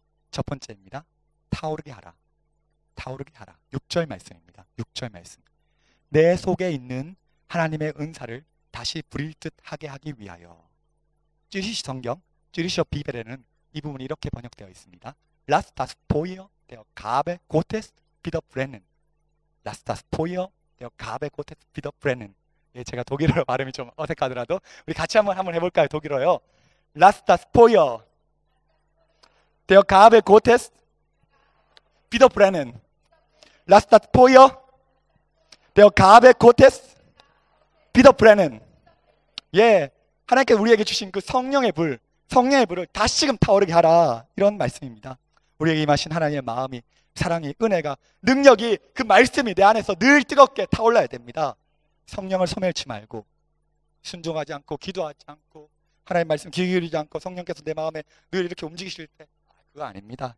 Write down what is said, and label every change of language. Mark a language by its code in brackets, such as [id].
[ko] 첫 번째입니다. 타오르게 하라. 타오르게 하라. 6절 말씀입니다. 6절 말씀. 내 속에 있는 하나님의 은사를 다시 부릴 듯 하게 하기 위하여. 찌리시 성경, 찌리시 비벨에는 이 부분이 이렇게 번역되어 있습니다. [de] Lass das Feuer der Gabe Gottes wieder brennen. Lass das Feuer der Gabe Gottes wieder brennen. [ko] 예, 제가 독일어 발음이 좀 어색하더라도 우리 같이 한번 해볼까요? 독일어요. [de] Lass das Feuer der Gabe Gottes wieder brennen. Lass das Feuer der Gabe Gottes wieder brennen. [ko] 예, 하나님께서 우리에게 주신 그 성령의 불, 성령의 불을 다시금 타오르게 하라. 이런 말씀입니다. 우리에게 임하신 하나님의 마음이, 사랑이, 은혜가, 능력이, 그 말씀이 내 안에서 늘 뜨겁게 타올라야 됩니다. 성령을 소멸치 말고, 순종하지 않고, 기도하지 않고, 하나님의 말씀 귀 기울이지 않고 성령께서 내 마음에 늘 이렇게 움직이실 때 그거 아닙니다.